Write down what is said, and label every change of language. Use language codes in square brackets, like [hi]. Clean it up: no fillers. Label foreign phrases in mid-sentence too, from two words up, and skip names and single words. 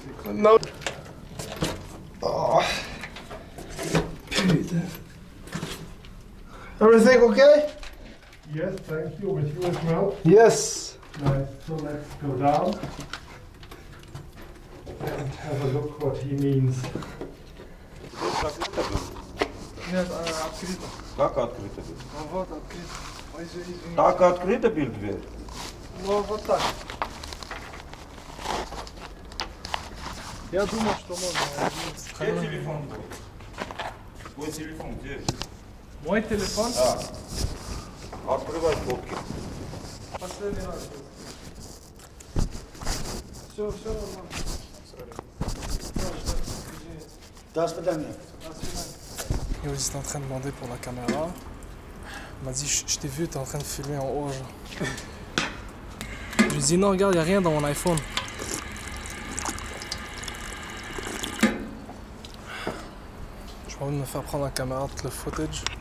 [en] No. Oh. Putain. Everything okay? Yes, thank you. With you as well. Yes. Nice. So let's go down and have a look what he means. [ru] Нет, открыто. Как открыто было? Ну вот, открыто. Ой, извини. Так открыто был дверь? Ну вот так. Я думал, что можно. Где телефон был? Твой телефон где? Мой телефон? Да. Открывай фотки. Последний раз. Все нормально. До свидания. [fr] Yo, ils étaient en train de demander pour la caméra. Il m'a dit, je t'ai vu, t'es en train de filmer en haut. Genre. Je lui ai dit, non, regarde, y a rien dans mon iPhone. J'ai pas envie de me faire prendre la caméra, tout le footage.